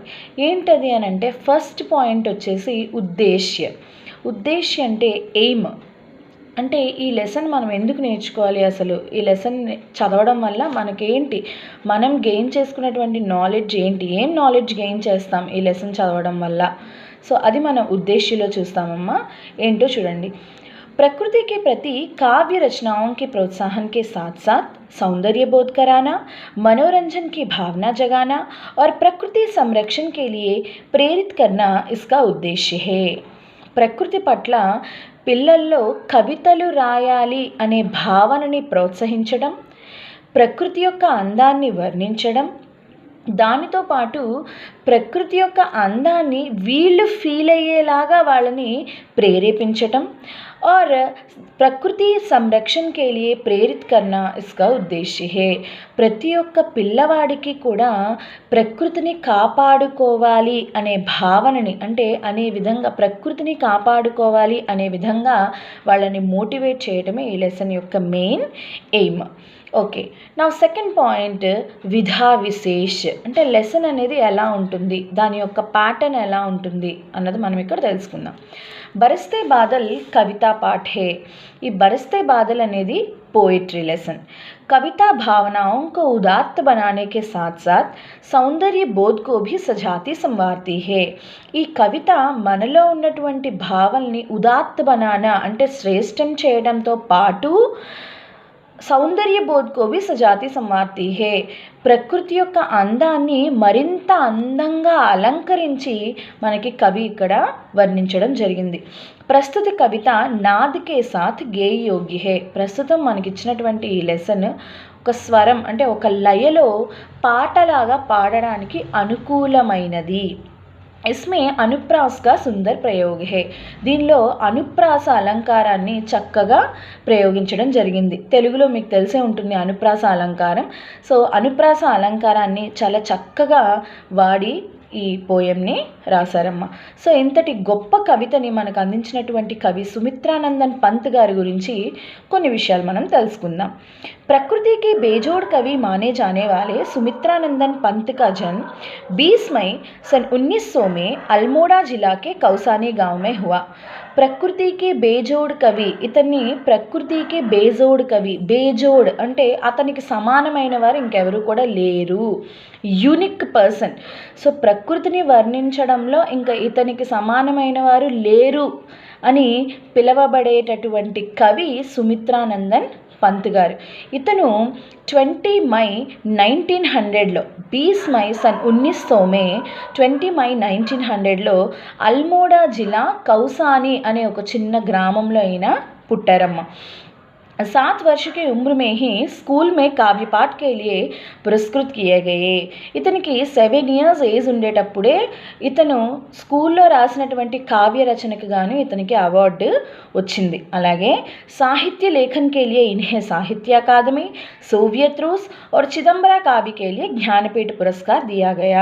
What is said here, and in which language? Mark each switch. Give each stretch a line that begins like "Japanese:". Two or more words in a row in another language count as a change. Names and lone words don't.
Telugu: ఏంటది అని అంటే,
English: first point
Telugu: వచ్చేసి ఉద్దేశ్య అంటే ఎయిమ్. అంటే ఈ లెసన్ మనం ఎందుకు నేర్చుకోవాలి, అసలు ఈ లెసన్ చదవడం వల్ల మనకేంటి, మనం గెయిన్ చేసుకున్నటువంటి నాలెడ్జ్ ఏంటి, ఏం నాలెడ్జ్ గెయిన్ చేస్తాం ఈ లెసన్ చదవడం వల్ల. సో అది మన ఉద్దేశ్యలో చూస్తామమ్మా. ఏంటో చూడండి.
Hindi: प्रकृति के प्रति काव्य रचनाओं के प्रोत्साहन के साथ साथ सौंदर्य बोध कराना, मनोरंजन की भावना जगाना और प्रकृति संरक्षण के लिए प्रेरित करना इसका उद्देश्य है.
Telugu: ప్రకృతి పట్ల పిల్లల్లో కవితలు రాయాలి అనే భావనని ప్రోత్సహించడం, ప్రకృతి యొక్క అందాన్ని వర్ణించడం, దానితో పాటు ప్రకృతి యొక్క అందాన్ని వీళ్ళు ఫీల్ అయ్యేలాగా వాళ్ళని ప్రేరేపించటం और
Hindi: प्रकृति संरक्षण के लिए प्रेरित करना इसका उद्देश्य है.
Telugu: ప్రతి ఒక్క పిల్లవాడికి కూడా ప్రకృతిని కాపాడుకోవాలి అనే భావనని, అంటే అనే విధంగా ప్రకృతిని కాపాడుకోవాలి అనే విధంగా వాళ్ళని మోటివేట్ చేయడమే ఈ లెసన్ యొక్క
English: main aim.
Telugu: ఓకే, నా
English: second point
Hindi: विधा विशेष.
Telugu: అంటే లెసన్ అనేది ఎలా ఉంటుంది, దాని యొక్క ప్యాటర్న్ ఎలా ఉంటుంది అన్నది మనం ఇక్కడ తెలుసుకుందాం.
Hindi: बरसते बादल कविता पाठ है.
Telugu: ఈ బరస్తే బాదల్ అనేది
English: poetry lesson.
Hindi: कविता भावनाओं को उदात्त बनाने के साथ साथ सौंदर्य बोध को भी सजाती संवारती है.
Telugu: ఈ కవిత మనలో ఉన్నటువంటి భావనల్ని
Hindi: उदात्त बनाना
Telugu: అంటే శ్రేష్టం చేయడంతో పాటు
Hindi: सौंदर्य बोध को भी सजाती संवारती है.
Telugu: ప్రకృతి యొక్క అందాన్ని మరింత అందంగా అలంకరించి మనకి కవి ఇక్కడ వర్ణించడం జరిగింది.
Hindi: प्रस्तुत कविता नाद के साथ गेय योग्य है.
Telugu: ప్రస్తుతం మనకిచ్చినటువంటి ఈ లెసన్ ఒక స్వరం అంటే ఒక లయలో పాటలాగా పాడడానికి అనుకూలమైనది.
Hindi: इसमें अनुप्रास का सुंदर प्रयोग है.
Telugu: దీనిలో అనుప్రాస అలంకారాన్ని చక్కగా ప్రయోగించడం జరిగింది. తెలుగులో మీకు తెలిసే ఉంటుంది అనుప్రాస అలంకారం. సో అనుప్రాస అలంకారాన్ని చాలా చక్కగా వాడి ఈ పోయంని రాశారమ్మ. సో ఇంతటి గొప్ప కవితని మనకు అందించినటువంటి కవి సుమిత్రానందన్ పంత్ గారి గురించి కొన్ని విషయాలు మనం తెలుసుకుందాం.
Hindi: प्रकृति के बेजोड़ कवि माने जाने वाले सुमित्रानंदन पंत का जन्म 20 मई सन 1900 में अल्मोड़ा जिला के कौसानी गांव में हुआ. प्रकृति के बेजोड़ कवि. ఇతన్ని प्रकृति के बेजोड़ कवि.
Telugu: బేజోడ్ అంటే అతనికి సమానమైన వారు ఇంకెవరు కూడా లేరు,
English: unique person.
Telugu: సో ప్రకృతిని వర్ణించడంలో ఇంకా ఇతనికి సమానమైన వారు లేరు అని పిలవబడేటటువంటి కవి సుమిత్రానందన్ పంత్ గారు. ఇతను 20 మై 1900లో
Hindi: 20 मई सन 1900 में
Telugu: 20 మై 1900లో అల్మోడా జిల్లా కౌసాని అనే ఒక చిన్న గ్రామంలో అయిన పుట్టారమ్మ.
Hindi: 7 वर्ष की उम्र में ही स्कूल में काव्य पाठ के लिए पुरस्कृत किए गए.
Telugu: ఇతనికి
English: 7 years age
Telugu: ఉండేటప్పుడే ఇతను స్కూల్లో రాసినటువంటి కావ్య రచనకు గాను ఇతనికి అవార్డు వచ్చింది.
Hindi: అలాగే साहित्य लेखन के लिए इन्हें साहित्य अकादमी, सोवियत रूस और चिदंबरा काव्य के लिए ज्ञानपीठ पुरस्कार दिया गया.